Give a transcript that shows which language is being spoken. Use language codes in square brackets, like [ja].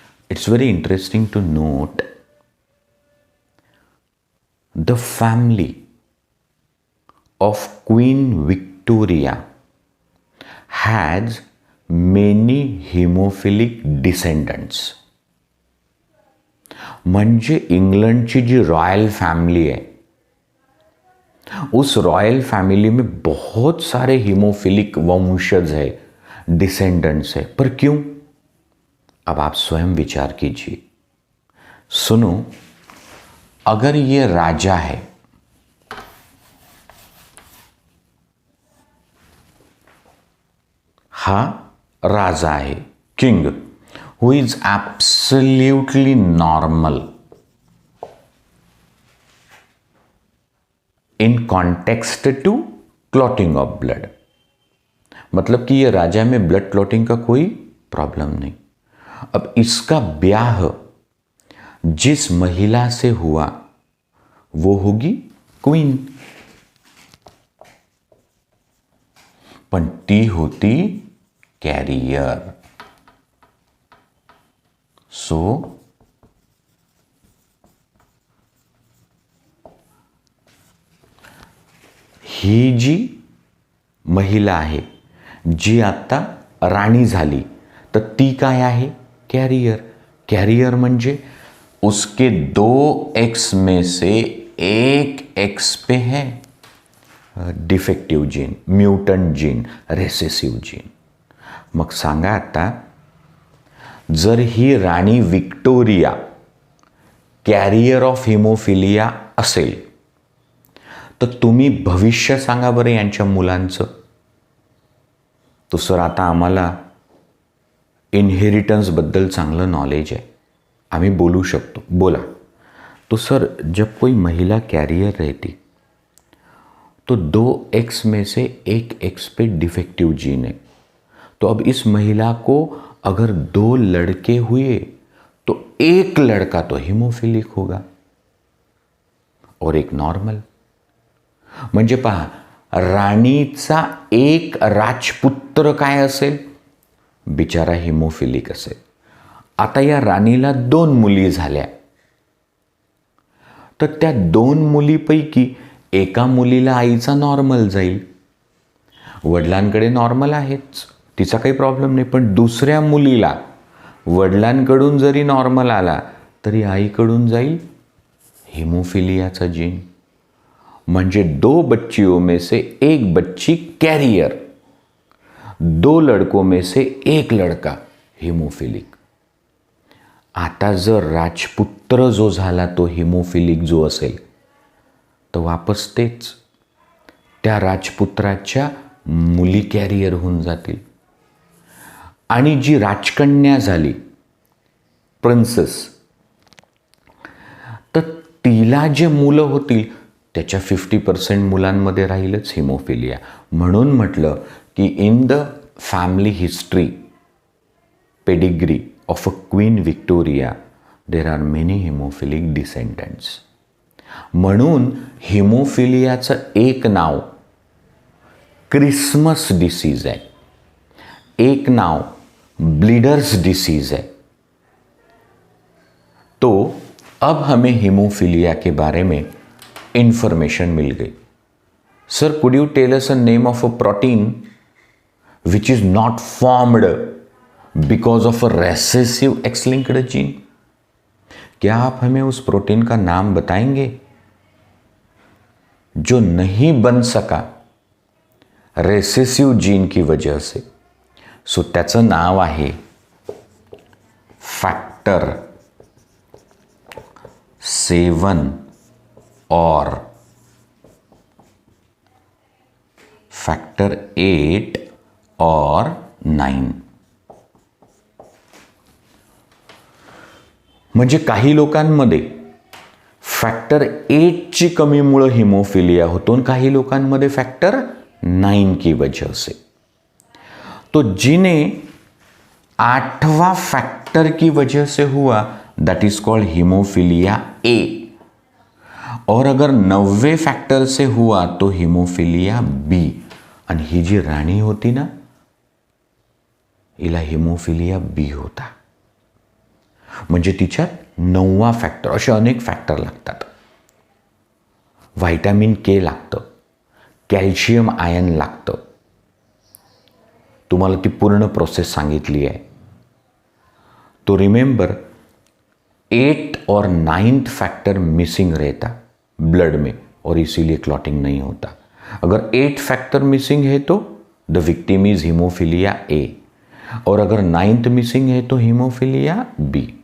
[en] It's very interesting to note the family of Queen Victoria has many hemophilic descendants. [mr] म्हणजे इंग्लंडची जी [hi] royal family है उस royal family में बहुत सारे हीमोफिलिक वंशज है, डिसेंडेंट्स है. पर क्यों? अब आप स्वयं विचार कीजिए. सुनो, अगर ये राजा है, [mr] हा राजा आहे, [en] King, who is absolutely normal in context to clotting of blood. [hi] मतलब कि ये राजा में ब्लड क्लॉटिंग का कोई प्रॉब्लम नहीं. अब इसका ब्याह जिस महिला से हुआ वो होगी क्वीन, [mr] पण ती होती कॅरियर. सो ही जी महिला आहे जी आता राणी झाली तर ती काय आहे? कॅरियर. कॅरियर म्हणजे [hi] उसके 2 एक्स में से 1 एक्स पे है defective gene, mutant gene, recessive gene. [mr] मग सांगा आता, जर ही राणी विक्टोरिया कॅरियर ऑफ हिमोफिलिया असेल तर तुम्ही भविष्य सांगा बरं यांच्या मुलांचं. तो सर आता आम्हाला इनहेरिटन्सबद्दल चांगलं नॉलेज आहे, आम्ही बोलू शकतो. बोला. [hi] तो सर जब कोई महिला कैरियर रहती तो 2 एक्स में से 1 एक्स पे डिफेक्टिव जीन है. तो अब इस महिला को अगर 2 लड़के हुए तो 1 लड़का तो हिमोफिलिक होगा और 1 नॉर्मल. [mr] म्हणजे पहा, राणीचा 1 राजपुत्र काय असेल? बिचारा हिमोफिलिक असेल. आता या राणीला 2 मुली झाल्या तर त्या 2 मुलीपैकी एका मुलीला आईचा नॉर्मल जाईल, वडिलांकडे नॉर्मल आहेच, तिचा काही प्रॉब्लेम नाही. पण दुसऱ्या मुलीला वडिलांकडून जरी नॉर्मल आला तरी आईकडून जाईल हिमोफिलियाचा जीन. [hi] म्हणजे 2 बच्चियों में से 1 बच्ची कैरियर, 2 लड़कों में से 1 लड़का हिमोफिलिक. [mr] आता जर राजपुत्र जो झाला तो हिमोफिलिक जो असेल तर वापस तेच, त्या राजपुत्राच्या मुली कॅरियर होऊन जातील. आणि जी राजकन्या झाली प्रिन्सेस, तर तिला जे मुलं होतील त्याच्या 50% मुलांमध्ये राहीलच हिमोफिलिया. म्हणून म्हटलं की [en] In the family history pedigree of a queen Victoria there are many haemophilic descendants. [mr] म्हणून हिमोफिलियाचं एक नाव क्रिसमस डिसीज है, एक नाव ब्लीडर्स डिसीज है. [hi] तो अब हमें हिमोफिलिया के बारे में इंफॉर्मेशन मिल गई. [en] Sir, could you tell us a name of a protein which is not formed because of a recessive X linked gene? [hi] क्या आप हमें उस प्रोटीन का नाम बताएंगे जो नहीं बन सका रेसेसिव जीन की वजह से? [mr] सो त्याचं नाव आहे फॅक्टर 7 और [hi] फॅक्टर 8 और 9. [mr] म्हणजे काही लोकांमध्ये फॅक्टर 8ची कमीमुळे हिमोफिलिया होतो आणि काही लोकांमध्ये फॅक्टर 9 [hi] की वजह से. तो जिन्हें 8वां फैक्टर की वजह से हुआ [en] that is called [hi] हीमोफिलिया ए, और अगर 90 फैक्टर से हुआ तो हीमोफिलिया बी. [mr] आणि ही जी राणी होती ना, हिला हीमोफिलिया बी होता. म्हणजे तिच्यात 9वा फॅक्टर. असे अनेक फॅक्टर लागतात. व्हायटॅमिन के लागतं, कॅल्शियम आयन लागतं. तुम्हाला ती पूर्ण प्रोसेस सांगितली आहे. [hi] तो रिमेंबर 8 और 9th फैक्टर मिसिंग रहता ब्लड में और इसीलिए क्लॉटिंग नहीं होता. अगर 8 फैक्टर मिसिंग है तो [en] the victim is [hi] हीमोफिलिया ए, और अगर 9th मिसिंग है तो हीमोफिलिया बी.